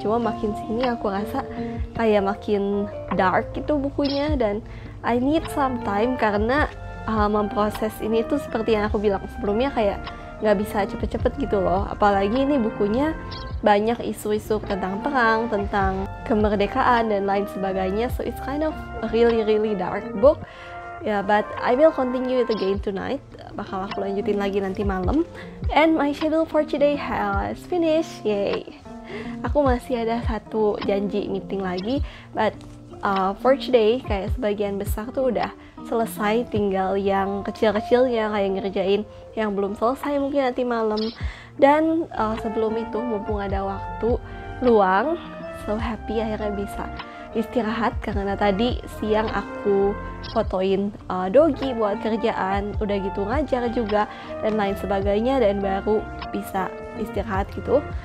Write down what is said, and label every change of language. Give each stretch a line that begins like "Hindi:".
Indonesian: Cuma makin sini aku rasa kayak makin dark gitu bukunya, dan
English: I need some time
Indonesian: karena memproses ini tuh seperti yang aku bilang sebelumnya, kayak nggak bisa cepet-cepet gitu loh. Apalagi ini bukunya banyak isu-isu tentang perang, tentang kemerdekaan dan lain sebagainya.
English: So it's kind of a really dark book. Yeah, but I will continue it again tonight.
Indonesian: Bakal aku lanjutin lagi nanti malam.
English: And my schedule for today has finished. Yay.
Indonesian: Aku masih ada satu janji meeting lagi,
English: but for today
Indonesian: kayak sebagian besar tuh udah selesai, tinggal yang kecil-kecilnya kayak ngerjain yang belum selesai mungkin nanti malam. Dan sebelum itu mumpung ada waktu luang,
English: so happy
Indonesian: akhirnya bisa istirahat karena tadi siang aku fotoin Dogi buat kerjaan, udah gitu ngajar juga dan lain sebagainya, dan baru bisa istirahat gitu.